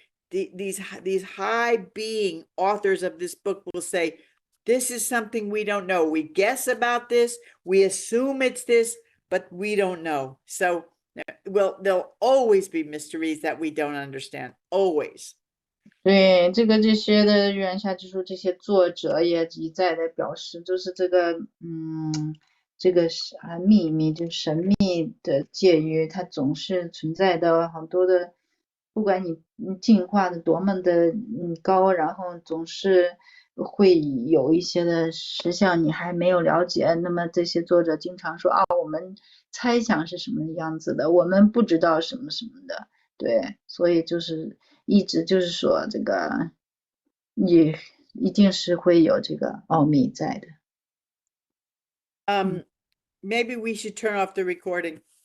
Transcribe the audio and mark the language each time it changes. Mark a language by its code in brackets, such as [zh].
[en] There's these high being authors of this book will say, this is something we don't know. We guess about this, we assume it's this, but we don't know. So there'll always be mysteries that we don't understand. Always. [zh] 对，这些的预言下之书，这些作者也一再的表示，就是这个这个秘密，就神秘的界域，它总是存在的很多的，不管你进化的多么的高，然后总是会有一些的实相你还没有了解。那么这些作者经常说我们猜想是什么样子的，我们不知道什么什么的。对，所以就是一直就是说这个也一定是会有这个奥秘在的。 [en] Maybe we should turn off the recording.